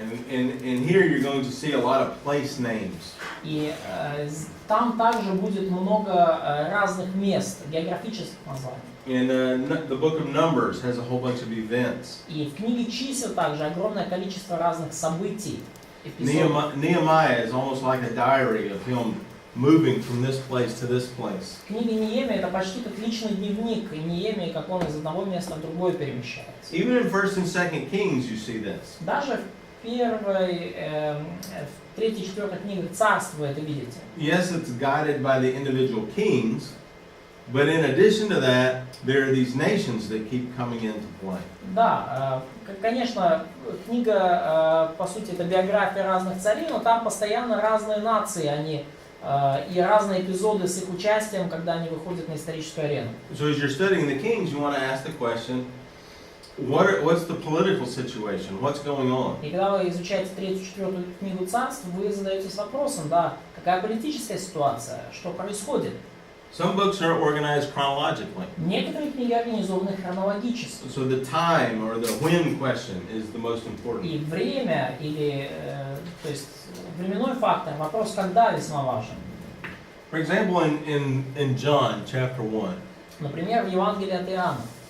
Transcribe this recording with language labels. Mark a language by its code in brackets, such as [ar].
[en] And here you're going to see a lot of place names. [ru] И там также будет много разных мест, географических названий. [en] And the book of Numbers has a whole bunch of events. [ru] И в книге чисел также огромное количество разных событий, эпизодов. [en] Nehemiah is almost like a diary of him moving from this place to this place. [ru] В книге Неемии это почти как личный дневник Неемии, как он из одного места в другое перемещается. [en] Even in 1st and 2nd Kings you see this. [ru] Даже в первой, в третьей, четвертой книгах Царства вы это видите. [en] Yes, it's guided by the individual kings, but in addition to that, there are these nations that keep coming into play. [ru] Да, конечно, книга, по сути, это биография разных царей, но там постоянно разные нации, они и разные эпизоды с их участием, когда они выходят на историческую арену. [en] So as you're studying the kings, you want to ask the question, what's the political situation? What's going on? [ru] И когда вы изучаете третью, четвертую книгу Царств, вы задаетесь вопросом, да, какая политическая ситуация, что происходит. [en] Some books are organized chronologically. [ru] Некоторые книги организованы хронологически. [en] So the time or the when question is the most important. [ru] И время, или, то есть, временной фактор, вопрос «когда» весьма важен. [en] For example, in John chapter 1. [ru] Например, в Евангелии от Иоанна.